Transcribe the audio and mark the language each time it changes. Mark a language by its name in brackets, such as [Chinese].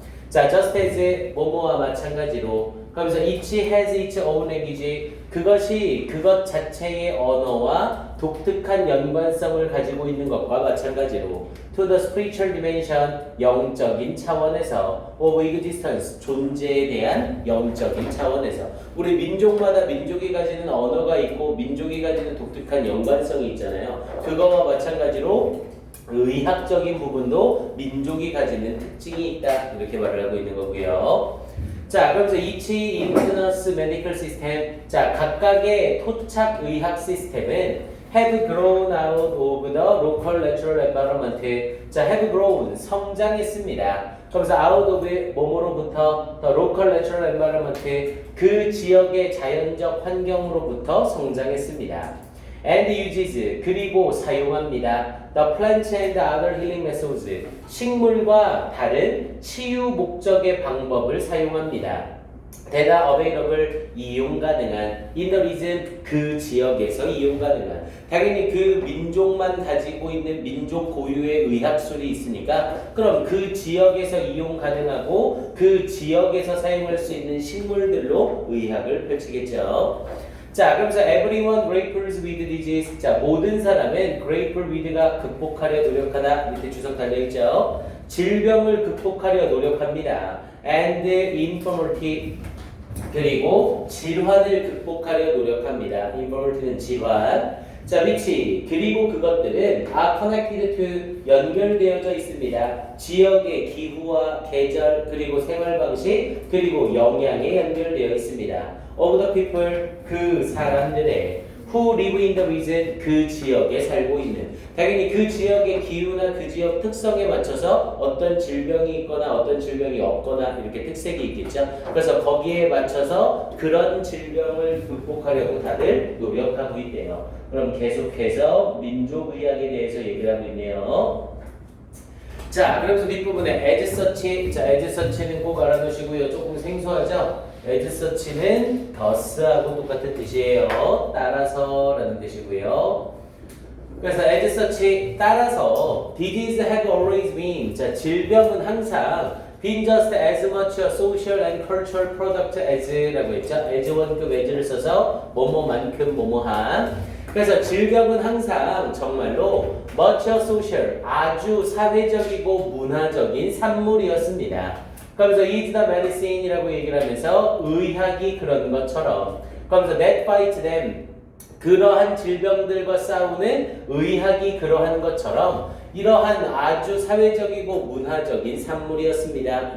[Korean] 자, [English] just as [Korean] 뭐뭐와 마찬가지로 그러면서 [English] each has its own language [Korean] 그것이 그것 자체의 언어와 독특한 연관성을 가지고 있는 것과 마찬가지로 [English] to the spiritual dimension [Korean] 영적인 차원에서 [English] of existence [Korean] 존재에 대한 영적인 차원에서 우리 민족마다 민족이 가지는 언어가 있고 민족이 가지는 독특한 연관성이 있잖아요. 그거와 마찬가지로 의학적인 부분도 민족이 가지는 특징이 있다 이렇게 말을 하고 있는 거고요. [English] 자, 그러면서 each indigenous medical system [Korean] 자, 각각의 토착 의학 시스템은 [English] have grown out of the local natural environment 자, have grown [Korean] 성장했습니다. 그러면서 [English] out of [Korean] 뭐뭐로부터 [English] the local natural environment [Korean] 그 지역의 자연적 환경으로부터 성장했습니다. [English] and uses [Korean] 그리고 사용합니다. [English] The plants and other healing methods [Korean] 식물과 다른 치유 목적의 방법을 사용합니다. 대다 [English] available [Korean] 이용 가능한 [English] in the region [Korean] 그 지역에서 이용 가능한 당연히 그 민족만 가지고 있는 민족 고유의 의학술이 있으니까 그럼 그 지역에서 이용 가능하고 그 지역에서 사용할 수 있는 식물들로 의학을 펼치겠죠. 자, 그러면서 [English] everyone grapples with disease. [Korean] 자, 모든 사람은 [English] grapple with [Korean] 가 극복하려 노력하다. 밑에 주석 달려있죠. 질병을 극복하려 노력합니다. [English] and infirmity. [Korean] 그리고 질환을 극복하려 노력합니다. infirmity는 질환. [English] 자, which. [Korean] 그리고 그것들은 [English] are connected to [Korean] 연결되어져 있습니다. 지역의 기후와 계절, 그리고 생활 방식, 그리고 영양에 연결되어 있습니다. [English] of the people [Korean] 그 사람들의 [English] who live in the region [Korean] 그 지역에 살고 있는 당연히 그 지역의 기후나 그 지역 특성에 맞춰서 어떤 질병이 있거나 어떤 질병이 없거나 이렇게 특색이 있겠죠. 그래서 거기에 맞춰서 그런 질병을 극복하려고 다들 노력하고 있대요. 그럼 계속해서 민족의학에 대해서 얘기를 하고 있네요. 자, 그래서 뒷부분에 as such 자, as such는 꼭 알아두시고요. 조금 생소하죠? as such는 thus하고 똑같은 뜻이에요. 따라서 라는 뜻이고요. 그래서 [English] as such [Korean] 따라서 [English] disease have always been [Korean] 자, 질병은 항상 [English] been just as much a social and cultural product as [Korean] 라고 했죠. as 원급 as를 써서 뭐뭐만큼 뭐뭐한 그래서 질병은 항상 정말로 [English] much a social [Korean] 아주 사회적이고 문화적인 산물이었습니다. 그러면서 [English] is the medicine [Korean] 이라고 얘기를 하면서 의학이 그런 것처럼 그러면서 [English] that fight them [Korean] 그러한 질병들과 싸우는 의학이 그러한 것처럼 이러한 아주 사회적이고 문화적인 산물이었습니다.